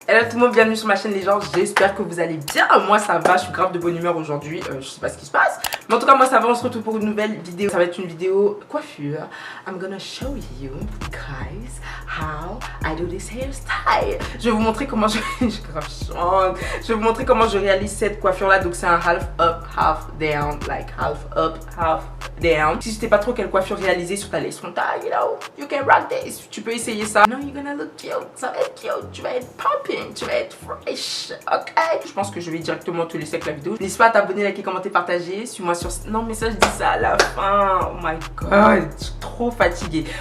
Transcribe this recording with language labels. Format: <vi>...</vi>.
<fr>Hello tout le monde, bienvenue sur ma chaîne les gens, j'espère que vous allez bien. Moi ça va, je suis grave de bonne humeur aujourd'hui, je sais pas ce qui se passe. Mais en tout cas moi ça va, on se retrouve pour une nouvelle vidéo. Ça va être une vidéo coiffure.</fr> <en>I'm gonna show you guys how I do this hairstyle.</en> <fr>Je vais vous montrer comment je vais vous montrer comment je réalise cette coiffure là. Donc c'est un</fr> <en>half up, half down, like half up, half down.</en> <fr>Si je sais pas trop quelle coiffure réaliser sur ta lace frontale,</fr> <en>you know, you can rock this.</en> <fr>Tu peux essayer ça.</fr> <en>No, you're gonna look cute,</en> <fr>ça va être cute, tu vas être popping, tu vas être fresh, ok? Je pense que je vais directement te laisser avec la vidéo. N'hésite pas à t'abonner, liker, commenter, partager. Suis-moi sur... Non mais ça je dis ça à la fin.</fr> <en>Oh my god,</en> <fr>je suis trop fatiguée.</fr>